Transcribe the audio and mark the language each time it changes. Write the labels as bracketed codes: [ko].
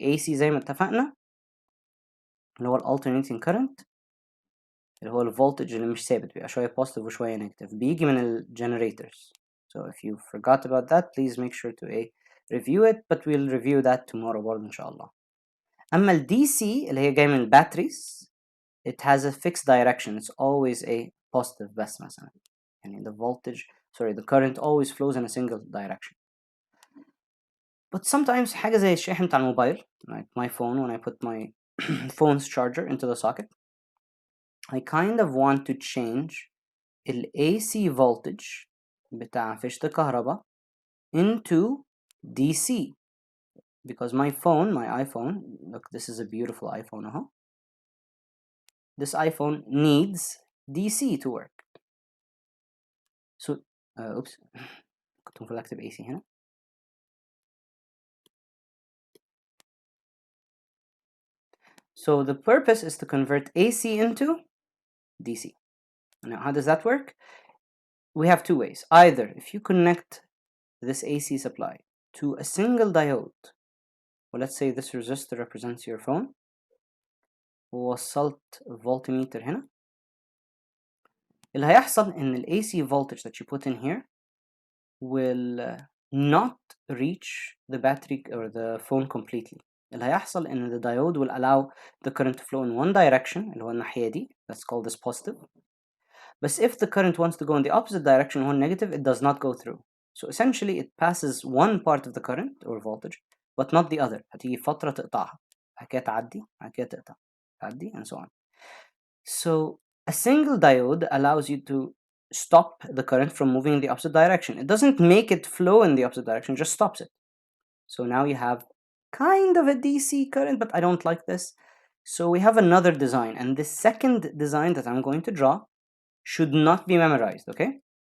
[ar] AC زي ما اتفقنا اللي هو [en] alternating current, [ar] اللي هو الفولتج اللي مش ثابت, بيبقى شوية positive وشوية negative, بيجي من ال generators. [en] So if you forgot about that, please make sure to review it, but we'll review that tomorrow [ar] برضه إن شاء الله. أما ال [en] DC [ar] اللي هي جاية من ال [en] batteries, it has a fixed direction, it's always a positive [ar] بس مثلا, يعني [en] the current always flows in a single direction. But sometimes [ar] حاجة زي الشاحن بتاع الموبايل, [en] like my phone, when I put my phone's charger into the socket, I kind of want to change ال AC voltage [ar] بتاع فيشة الكهرباء [en] into DC, because my iPhone, look, this is a beautiful iPhone [ar] اهو, [en] this iPhone needs DC to work. [ar] So oops, كنت المفروض اكتب AC هنا. [en] So the purpose is to convert AC into DC. Now how does that work? We have two ways. Either if you connect this AC supply to a single diode, well, let's say this resistor represents your phone, [ar] ووصلت [en] voltmeter هنا, [ar] اللي هيحصل إن [en] ال AC voltage that you put in here will not reach the battery or the phone completely. [ar] اللي هيحصل إن [en] the diode will allow the current to flow in one direction, [ar] اللي هو الناحية دي, [en] let's call this positive. But if the current wants to go in the opposite direction, or negative, it does not go through. So essentially it passes one part of the current or voltage, but not the other. [ar] هتيجي فترة تقطعها, بعد كده تعدي, بعد كده تقطع, تعدي, [en] and so on. So a single diode allows you to stop the current from moving in the opposite direction. It doesn't make it flow in the opposite direction, just stops it. So now you have kind of a DC current, but I don't like this. So we have another design, and the second design that I'm going to draw should not be memorized, okay?